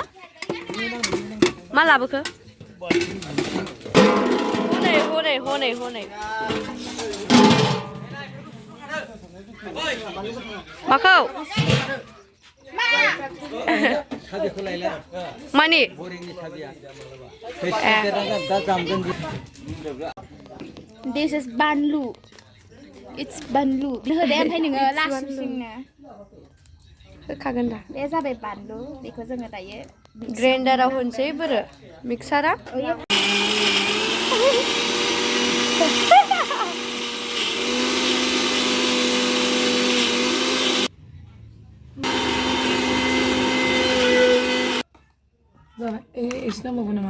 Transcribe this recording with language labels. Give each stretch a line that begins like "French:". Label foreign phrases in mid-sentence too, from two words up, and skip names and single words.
Bodo: मा लाबोखो? हनै माखौ? मानि?
English: This is banlu. It's banlu.
Bodo: होदे ओमफ्राय नोङो लासुसिंनो होखागोन दा बे जाबाय बानलु बेखौ जोङो दायो ग्राइन्डाराव होनसै बोरो मिक्सारा एसे नांबावगौ नामा?